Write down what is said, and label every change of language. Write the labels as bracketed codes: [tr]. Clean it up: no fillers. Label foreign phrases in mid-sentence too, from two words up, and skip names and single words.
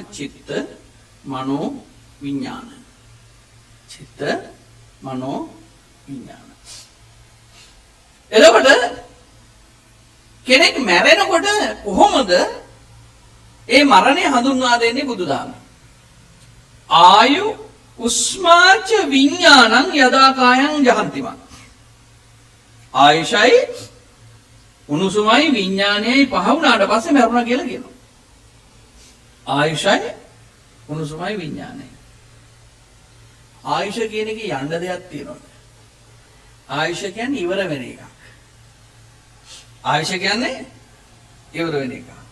[si] චිත්ත, මනෝ, විඥාන. චිත්ත, මනෝ, විඥාන. එතකොට කෙනෙක් මැරෙනකොට කොහොමද ඒ මරණය හඳුන්වා දෙන්නේ බුදුදහමේ? [pi] ආයු උස්මාච විඥානං යදා කායං ජහන්තිමා. [si] ආයුෂයි උණුසුමයි විඥානයයි පහ වුණාට පස්සේ මරුණා කියලා කියනවා. ආයුෂයි උණුසුමයි විඥානයයි. ආයුෂ කියන එකේ යන්න දෙයක් තියෙනවා. ආයුෂ කියන්නේ ඉවර වෙන එකක්. ආයුෂ කියන්නේ ඉවර වෙන එකක්.